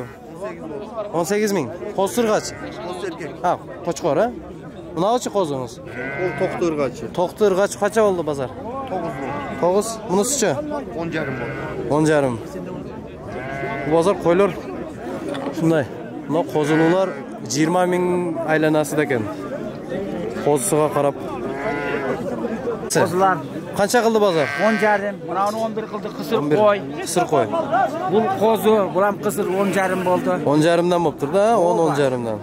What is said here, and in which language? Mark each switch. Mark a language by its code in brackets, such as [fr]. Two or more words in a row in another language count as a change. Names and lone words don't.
[ky] 18.000. Козу ыргач. Кочкор, Мынаучы козуңуз? Ол токту ыргачы. Токту ыргачы канча болду базар? 9. Мунусучу? 10.5 болду. 10.5. Бу базар койлор ушундай. [uz] Buna qozulular 20 ming aylanasida ekan. Qozisiga qarab. Qo'zilar Qancha qildi bozor? 10,5. Mana 11 qildi qisir qo'y. Qisir qo'y. Bu qo'zi, bu ham qisir 10,5 bo'ldi. 10,5dan bo'libdi-da, 10,5dan.